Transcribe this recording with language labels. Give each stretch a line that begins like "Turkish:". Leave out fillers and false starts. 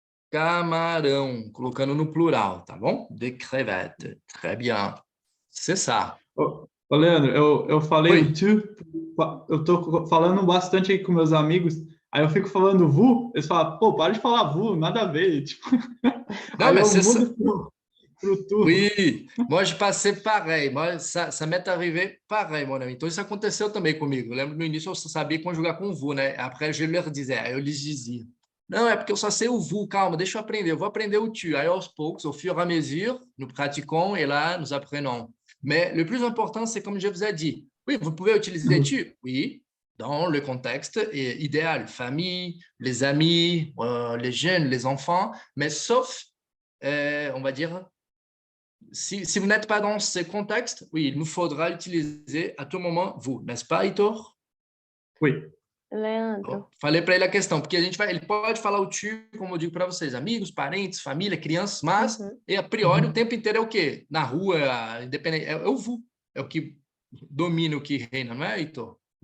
Portuguese: Camarão, colocando no plural, tá bom?
French: De crevette. Très bien. C'est ça.
Portuguese: Ô, Leandro, eu falei o tu, eu tô falando bastante aí com meus amigos, aí eu fico falando vous, eles falam, pô, para de falar vous, nada a ver. Tipo, não, aí mas eu mudo pro tu.
French: Oui, moi je passais pareil. Moi, ça m'est arrivé pareil, mon ami.
Portuguese: Então isso aconteceu também comigo. Eu lembro no início eu só sabia conjugar com vous, né?
French: Après je leur disais,
Portuguese: aí eu lhes dizia. Não, é porque eu só sei o vous, calma, deixa eu aprender. Eu vou aprender o tu. Aí aos poucos,
French: au fur et à mesure, nous pratiquons et là, nous apprenons. Mais le plus important, c'est comme je vous ai dit. Oui, vous pouvez utiliser tu. Oui, dans le contexte idéal, famille, les amis, les jeunes, les enfants, mais sauf, on va dire, si vous n'êtes pas dans ce contexte, oui, il nous faudra utiliser à tout moment vous, n'est-ce pas, Heitor? Oui. Leandro.
Portuguese: Falei para ele a questão, porque ele pode falar o tu, como eu digo para vocês, amigos, parentes, família, crianças, mas e a priori o tempo inteiro é o quê? Na rua, independente, é o vous, é o que domina, o que reina, não é, Heitor?